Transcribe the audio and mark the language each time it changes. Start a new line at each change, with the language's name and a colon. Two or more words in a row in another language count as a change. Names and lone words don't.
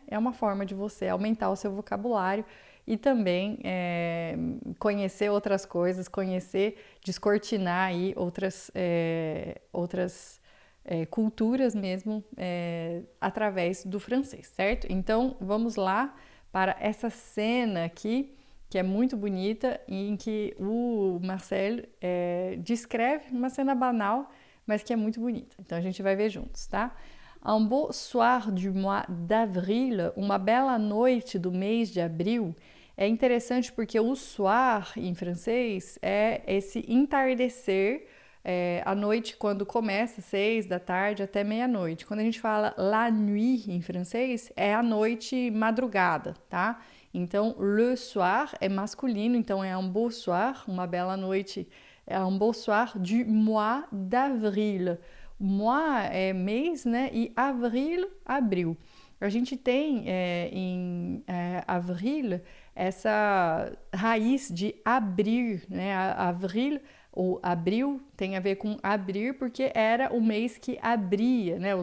Portuguese: É uma forma de você aumentar o seu vocabulário e também conhecer outras coisas, descortinar aí outras culturas mesmo através do francês, certo? Então vamos lá para essa cena aqui, que é muito bonita, em que o Marcel descreve uma cena banal, mas que é muito bonita. Então a gente vai ver juntos, tá?
French: Un beau soir du mois d'avril,
Portuguese: uma bela noite do mês de abril. É interessante porque o soir em francês é esse entardecer, à noite quando começa 6 da tarde até meia-noite. Quando a gente fala
French: la nuit
Portuguese: em francês, é a noite madrugada, tá? Então,
French: le soir
Portuguese: é masculino, então é
French: un beau soir,
Portuguese: uma bela noite, é
French: un beau soir du mois d'avril.
Portuguese: Mois é mês, né? E avril, abril. A gente tem em avril essa raiz de abrir, né? Avril ou abril tem a ver com abrir porque era o mês que abria, né?